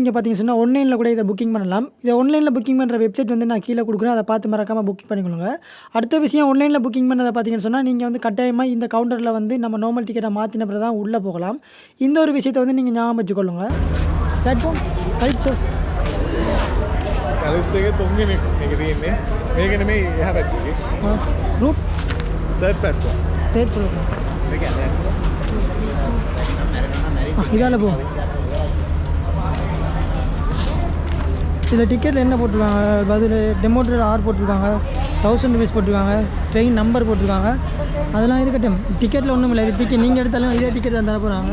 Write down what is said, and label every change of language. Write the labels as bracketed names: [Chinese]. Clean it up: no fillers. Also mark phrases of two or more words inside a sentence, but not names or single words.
[Tamil] நீங்கள் பார்த்தீங்கன்னு சொன்னால் ஆன்லைனில் கூட இதை புக்கிங் பண்ணலாம். இதை ஆன்லைனில் புக்கிங் பண்ணுற வெப்சைட் வந்து நான் கீழே கொடுக்குறேன், அதை பார்த்து மறக்காமல் புக்கிங் பண்ணிக்கொள்ளுங்க. அடுத்த விஷயம், ஆன்லைனில் புக்கிங் பண்ணதை பார்த்தீங்கன்னு சொன்னால் நீங்கள் வந்து கட்டாயமாக இந்த கவுண்டரில் வந்து நம்ம நார்மல் டிக்கெட்டை மாற்றின பிறகு தான் உள்ளே போகலாம். இந்த ஒரு விஷயத்தை வந்து நீங்கள் ஞாபகம் வச்சுக்கொள்ளுங்க. பிளாட்ஃபார்ம் கலிப்ஸோ [Sinhala] කලිස්සගේ 3 වෙනි එක තියෙන්නේ. මේක නෙමෙයි එහා පැත්තේ. [Tamil] ரூட் [English] third platform. third program [Sinhala] මේක යන්නේ. [Tamil] இதால் போ. இதில் டிக்கெட்டில் என்ன போட்டிருக்காங்க, பதில் டெமோட்டர் ஆர் போட்டிருக்காங்க, 1000 rupees போட்டிருக்காங்க, ட்ரெயின் நம்பர் போட்டிருக்காங்க. அதெல்லாம் இருக்கட்டும், டிக்கெட்டில் ஒன்றும் இல்லை. இது டிக்கெட் நீங்கள் எடுத்தாலும் இதே டிக்கெட் தான் தர போகிறாங்க.